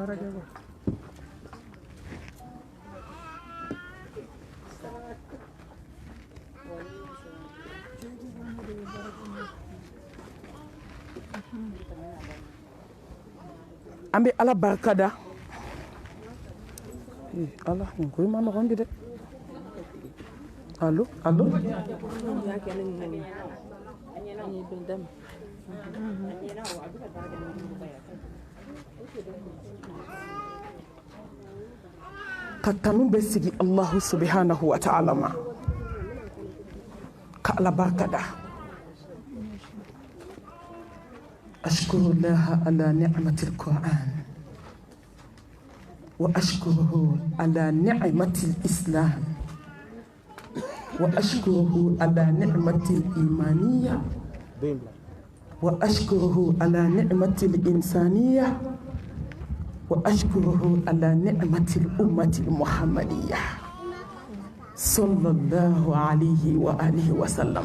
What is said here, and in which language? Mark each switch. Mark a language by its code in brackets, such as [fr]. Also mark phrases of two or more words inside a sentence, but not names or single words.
[bm] an bɛ ala barikada ala nin ko ma nɔgɔn bi dɛ allo allo ka tanu bɛ sigi Allahu [ar] سبحانه وتعالى [bm] ma ka ala barikada [ar] أشكر الله على نعمة القرآن وأشكره على نعمة الإسلام وأشكره على نعمة الإيمانية وأشكره على نعمة الإنسانية وأشكره على نعمة الأمة المحمدية صلى الله عليه وآله وسلم.